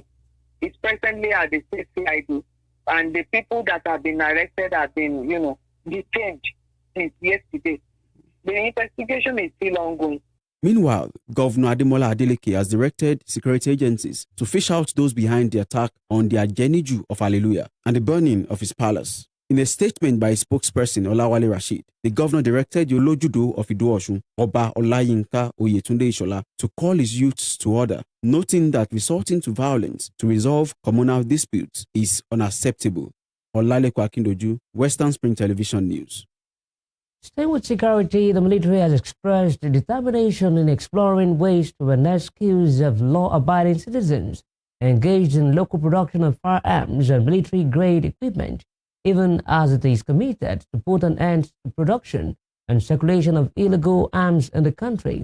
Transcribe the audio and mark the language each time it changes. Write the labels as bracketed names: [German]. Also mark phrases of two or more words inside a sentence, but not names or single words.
[English] It's presently at the state CID. And the people that have been arrested have been, detained since yesterday. The investigation is still ongoing. Meanwhile, Governor Ademola Adeleke has directed security agencies to fish out those behind the attack on the Ajeniju of Hallelujah and the burning of his palace. In a statement by his spokesperson, Olawale Rasheed, the governor directed the Olojudo of Ido-Osun, Oba Olayinka Oyetunde Ishola, to call his youths to order, noting that resorting to violence to resolve communal disputes is unacceptable. Olaleko Akindoju, Western Spring Television News. Staying with security, the military has expressed determination in exploring ways to enhance skills of law-abiding citizens engaged in local production of firearms and military-grade equipment, even as it is committed to put an end to production and circulation of illegal arms in the country.